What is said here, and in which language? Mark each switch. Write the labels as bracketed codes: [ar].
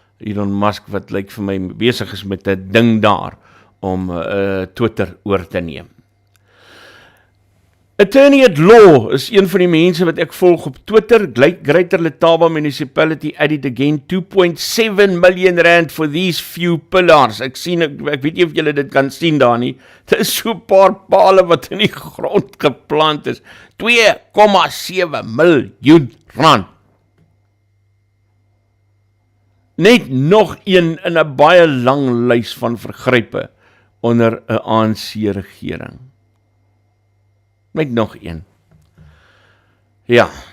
[af] Elon Musk wat lyk vir my besig is met 'n ding daar om Twitter oor te neem. Attorney at Law is een van die mense wat ek volg op Twitter. [en] Greater Letaba Municipality added again R2.7 million for these few pillars. [af] Ek weet nie of julle dit kan sien daar nie. Dit is so 'n paar pale wat in die grond geplant is. R2.7 miljoen. Net nog een in 'n baie lang lys van vergrype onder 'n ANC-regering. Net nog een. Ja.